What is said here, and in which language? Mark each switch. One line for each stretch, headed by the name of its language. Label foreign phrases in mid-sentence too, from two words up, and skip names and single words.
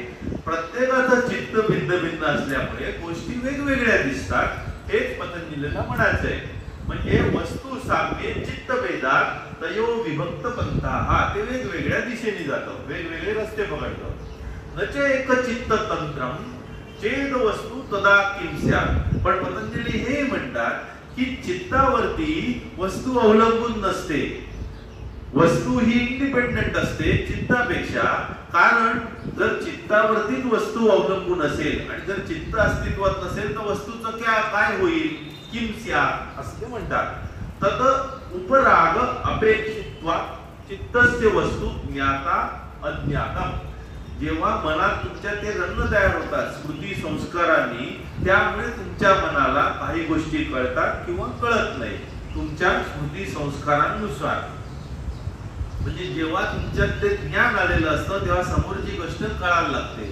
Marathi: प्रत्येकाचं चित्त भिन्न भिन्न असल्यामुळे गोष्टी वेगवेगळ्या दिसतात. हेच पतंजलीला म्हणायचंय. म्हणजे
Sanskrit: वस्तू साम्य चित्त भेदात तयो विभक्त पंथाः,
Marathi: ते वेगवेगळ्या दिशेने जातं, वेगवेगळे रस्ते पकडतं.
Sanskrit: नच एक चित्त तंत्रम चेद वस्तू तदा किं स्यात्.
Marathi: पण पतंजली हे म्हणतात की चित्तावरती वस्तू अवलंबून नसते, वस्तू ही इंडिपेंडेंट असते चित्तापेक्षा. कारण जर चित्तावरतीच वस्तू अवलंबून असेल आणि जर चित्त अस्तित्वात नसेल तर वस्तूचं काय होईल,
Sanskrit: किं स्यात्
Marathi: असे म्हणतात.
Sanskrit: तद उपराग अपेक्षित्वात् चित्तस्य वस्तू ज्ञाता अज्ञाता.
Marathi: जेव्हा मनात तुमच्या ते रंग तयार होतात स्मृती संस्कारांनी, त्यामुळे तुमच्या मनाला काही गोष्टी कळतात किंवा कळत नाही तुमच्या स्मृती संस्कारांनुसार. म्हणजे जेव्हा तुमच्यात ते ज्ञान आलेलं असतं तेव्हा समोरची गोष्ट कळायला लागते.